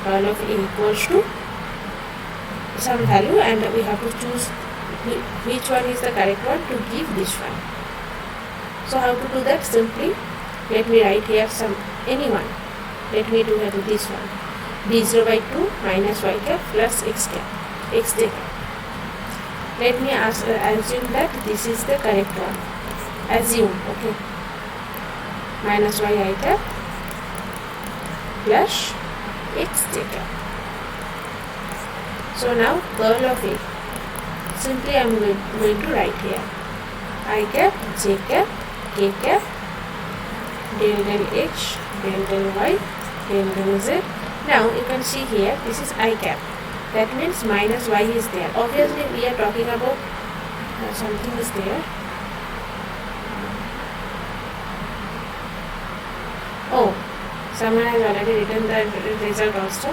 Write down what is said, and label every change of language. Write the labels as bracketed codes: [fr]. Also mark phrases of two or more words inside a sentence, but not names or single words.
[en] Curl of A equals to some value, and we have to choose which one is the correct one to give this one. So how to do that? Simply, let me write here any one. Let me do this one. B0 by 2 minus y cap plus x cap, xj cap. Let me assume that this is the correct one. Assume, okay. Minus y cap plus xj cap. So now curl of A. Simply I am going to write here I cap, j cap, k cap, del del h, del del y, del del z. Now you can see here, this is I cap. That means minus y is there. Obviously we are talking about something is there. Oh, someone has already written the result also.